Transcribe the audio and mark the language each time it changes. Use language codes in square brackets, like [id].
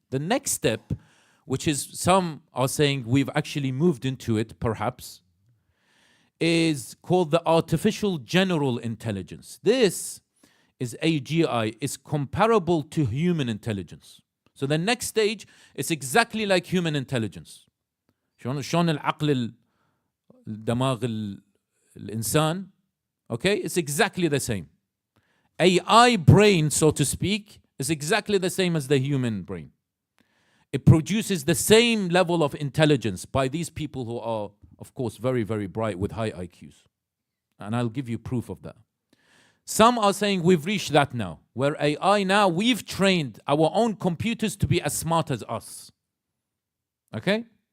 [en] The next step, which is some are saying we've actually moved into it perhaps, is called the artificial general intelligence. This is AGI, is comparable to human intelligence. So the next stage is exactly like human intelligence. [ar] شلون العقل الدماغ الإنسان [en] Okay, it's exactly the same. AI brain, so to speak, is exactly the same as the human brain. It produces the same level of intelligence by these people who are, of course, very, very bright with high IQs. And I'll give you proof of that. Some are saying we've reached that now, where AI now, we've trained our own computers to be as smart as us. Okay?